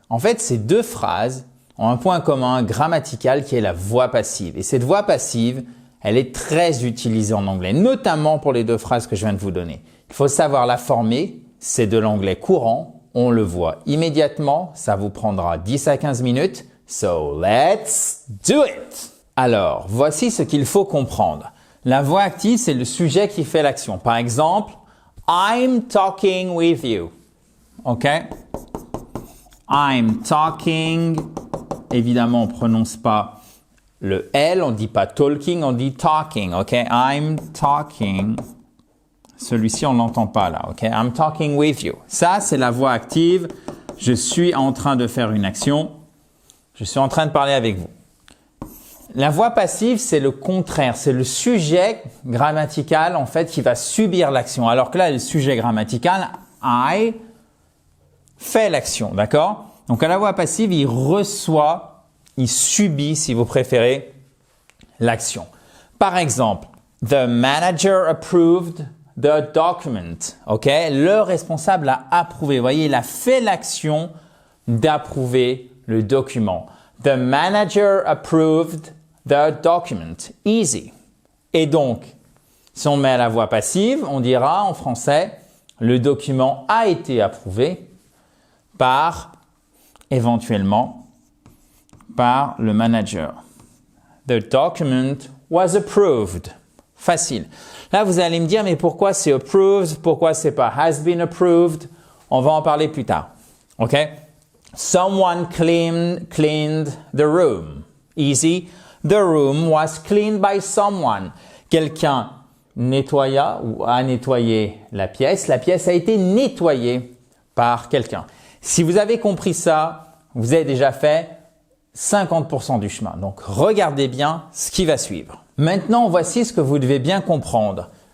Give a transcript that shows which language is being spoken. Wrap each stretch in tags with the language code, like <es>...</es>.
<fr>En fait, ces deux phrases ont un point commun grammatical qui est la voix passive. Et cette voix passive, elle est très utilisée en anglais, notamment pour les deux phrases que je viens de vous donner. Il faut savoir la former, c'est de l'anglais courant, on le voit immédiatement, ça vous prendra 10 à 15 minutes.</fr> <en>So, let's do it!</en> <fr>Alors, voici ce qu'il faut comprendre. La voix active, c'est le sujet qui fait l'action. Par exemple,</fr> <en>I'm talking with you. OK? I'm talking.</en> <fr>Évidemment, on ne prononce pas le L, on ne dit pas talking, on dit talking. OK?</fr> <en>I'm talking.</en> <fr>Celui-ci, on ne l'entend pas là. OK?</fr> <en>I'm talking with you.</en> <fr>Ça, c'est la voix active. Je suis en train de faire une action. Je suis en train de parler avec vous. La voix passive, c'est le contraire. C'est le sujet grammatical, en fait, qui va subir l'action. Alors que là, le sujet grammatical, I, fait l'action. D'accord? Donc, à la voix passive, il reçoit, il subit, si vous préférez, l'action. Par exemple,</fr> <en>the manager approved the document. OK?</en> <fr>Le responsable a approuvé. Vous voyez, il a fait l'action d'approuver le document.</fr> <en>The manager approved the document. Easy.</en> <fr>Et donc, si on met à la voix passive, on dira en français, le document a été approuvé par, éventuellement, par le manager.</fr> <en>The document was approved.</en> <fr>Facile. Là, vous allez me dire, mais pourquoi c'est approved? Pourquoi c'est pas</fr> <en>has been approved?</en> <fr>On va en parler plus tard. OK?</fr> <en>Someone cleaned the room. Easy. The room was cleaned by someone.</en> <fr>Quelqu'un nettoya ou a nettoyé la pièce. La pièce a été nettoyée par quelqu'un. Si vous avez compris ça, vous avez déjà fait 50% du chemin. Donc, regardez bien ce qui va suivre. Maintenant, voici ce que vous devez bien comprendre.</fr>